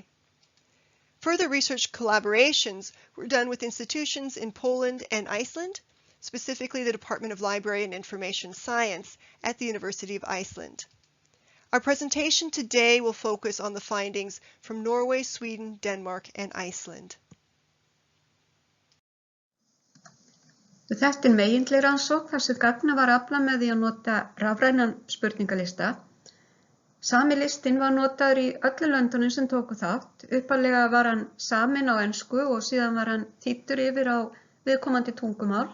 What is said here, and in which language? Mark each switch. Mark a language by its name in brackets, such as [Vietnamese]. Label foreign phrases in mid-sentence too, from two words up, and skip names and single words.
[English] Further research collaborations were done with institutions in Poland and Iceland, specifically the Department of Library and Information Science at the University of Iceland. Our presentation today will focus on the findings from Norway, Sweden, Denmark, and Iceland. [Icelandic] Þetta megindleg rannsókn þar sem gagna var aflað með því að nota rafrænan spurningalista. Sami listinn var notaður í öllum löndunum sem tóku þátt. Upphaflega var hann saminn á ensku og síðan var hann þýddur yfir á viðkomandi tungumál.